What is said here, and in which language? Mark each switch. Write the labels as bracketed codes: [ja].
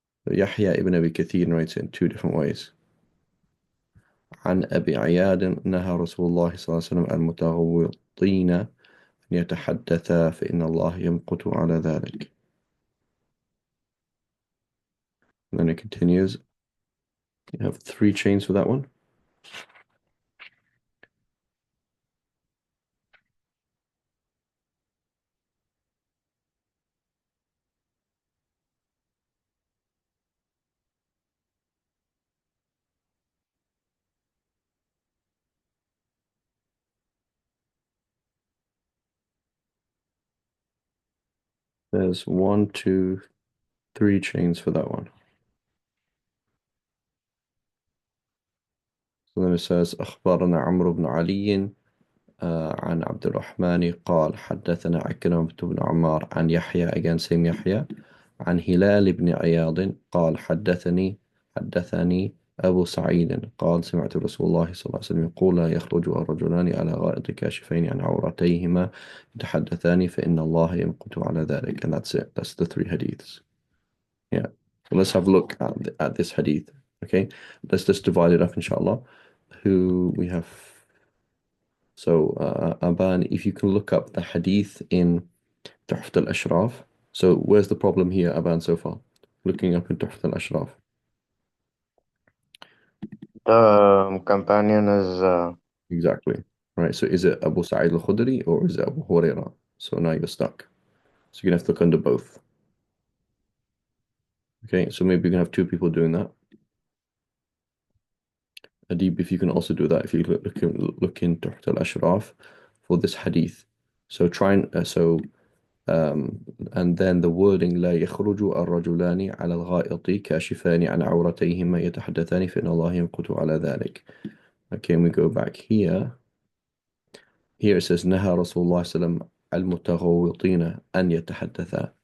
[en] يحيى ibn Abi Kathir writes it in two different ways. [ar] عن أبي عياض نهى رسول الله صلى الله عليه وسلم المتغوطين أن يتحدثا فإن الله يمقت على ذلك. [en] And then it continues. You have three chains for that one. There's one, two, three chains for that one. So then it says [ar] أخبرنا عمرو بن علي عن عبد الرحمن قال حدثنا عكرمة بن عمار عن يحيى [en] again same [ar] يحيى عن هلال بن عياض قال حدثني أبو سعيد قال سمعت رسول الله صلى الله عليه وسلم يقول لا يخرج الرجلان على غائط كاشفين عن عورتيهما يتحدثان فإن الله يمقت على ذلك. [en] And that's it. That's the three hadiths. Yeah. So let's have a look at this hadith. Okay. Let's just divide it up, inshallah. Who we have. So, Aban, if you can look up the hadith in Tuhfat al-Ashraf. So, where's the problem here, Aban, so far? Looking up in Tuhfat al-Ashraf. The companion is Exactly. Right. So, is it Abu Sa'id al-Khudri or is it Abu Hurairah? So, now you're stuck. So, you're going to have to look under both. Okay. So, maybe you can have two people doing that. Adib, if you can also do that, if you look in Tuhfat al-Ashraf for this hadith. So, and then the wording [ar] لا يخرج الرجلان على الغائط كاشفان عن عورتيهما يتحدثان فإن الله يمقت على ذلك. [en] Okay, and we go back here. Here it says [ar] نهى رسول الله صلى الله عليه وسلم المتغوطين أن يتحدثا.